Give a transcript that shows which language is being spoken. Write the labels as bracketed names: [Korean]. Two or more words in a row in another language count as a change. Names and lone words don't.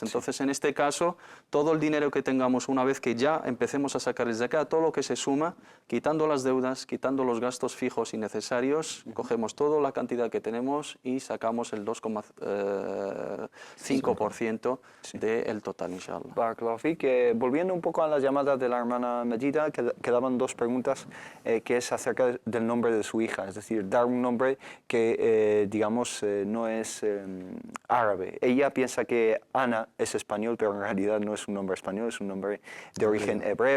[Spanish] Entonces, en este caso, todo el dinero que tengamos, una vez que ya empecemos a sacar el zakat, todo lo que se suma, quitando las deudas, quitando los gastos fijos y necesarios, cogemos toda la cantidad que tenemos y sacamos el 2,5% del total, inshallah. [Arabic] بارك الله فيك. [Spanish] Volviendo un poco a la llamada de la hermana Majida, quedaban dos preguntas, que es acerca del nombre de su hija, es decir, dar un nombre que, digamos, no es árabe. Ella piensa que Ana es español, pero en realidad no es un nombre español, es un nombre de origen hebreo.